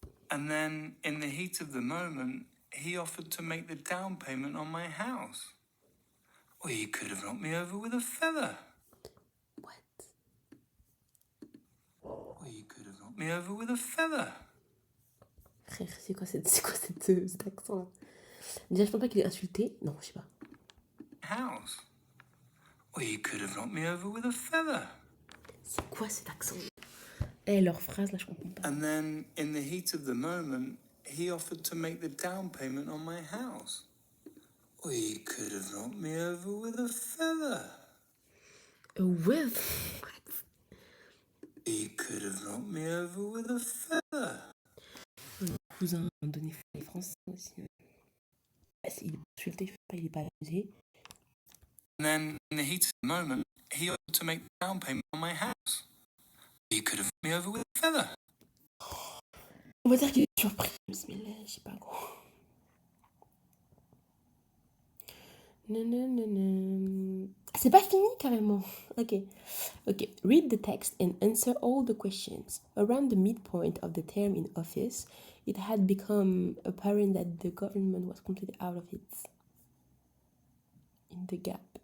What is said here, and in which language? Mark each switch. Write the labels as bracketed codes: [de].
[en] And then, in the heat of the moment, he offered to make the down payment on my house. Or you could have knocked me over with a feather. What? Or you could have knocked me over with a feather. [fr] Frère, c'est quoi cet accent-là? Déjà, je pense pas qu'il est insulté. Non, je sais pas. [en] House. Or you could have knocked me over with a feather. [fr] C'est quoi cet accent? Leur phrase, là, je comprends pas. [en] And then, in the heat of the moment, he offered to make the down payment on my house. Or you could have knocked me over with a feather. With? He could have knocked me over with a feather. [fr] Mon cousin m'a donné les français aussi. Il est insulté, il est pas amusé. [en] And then, in the heat of the moment, he offered to make the down payment on my house. You could have knocked me over with a feather. [fr] On va dire qu'il est surpris. Bismillah, je sais pas gros. Non. C'est pas fini carrément. Ok. [en] Read the text and answer all the questions. Around the midpoint of the term in office, it had become apparent that the government was completely out of it. In the gap.